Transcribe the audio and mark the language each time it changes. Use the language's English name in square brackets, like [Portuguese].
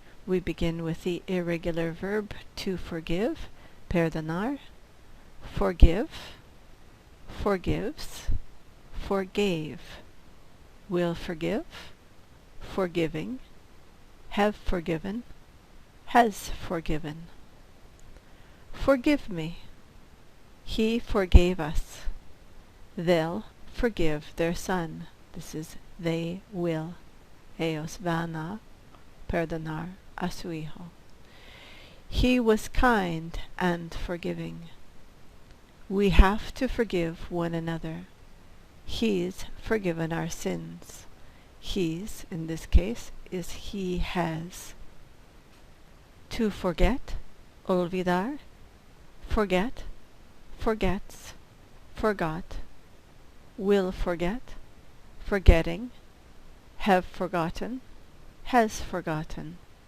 [English] We begin with the irregular verb to forgive, perdonar, forgive, forgives, forgave, will forgive, forgiving, have forgiven, has forgiven. Forgive me. He forgave us. They'll forgive their son. This is they will. [Spanish] Ellos van a perdonar a su hijo. [English] He was kind and forgiving. We have to forgive one another. He's forgiven our sins. He's, in this case, is he has. To forget, olvidar, forget, forgets, forgot, will forget, forgetting, have forgotten, has forgotten.